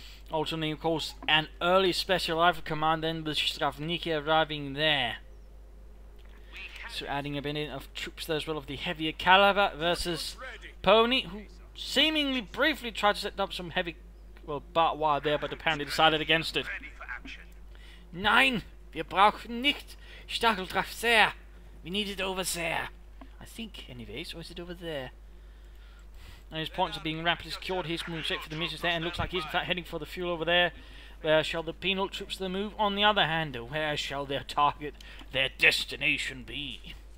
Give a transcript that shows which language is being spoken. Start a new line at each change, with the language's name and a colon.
English: Also, of course, an early Special Rifle Command, then with Stravniki arriving there. So adding a bit in of troops there as well of the heavier caliber versus Pony, who seemingly briefly tried to set up some heavy, well, barbed wire there, but apparently decided against it.
German: Nein, wir brauchen nicht Stacheldraht sehr.
English: We need it over there. I think, anyways, or is it over there? And his points are being rapidly secured. He's moving straight for the missions there, and looks like he's in fact heading for the fuel over there. Where shall the penal troops then move? On the other hand, where shall their target, their destination be?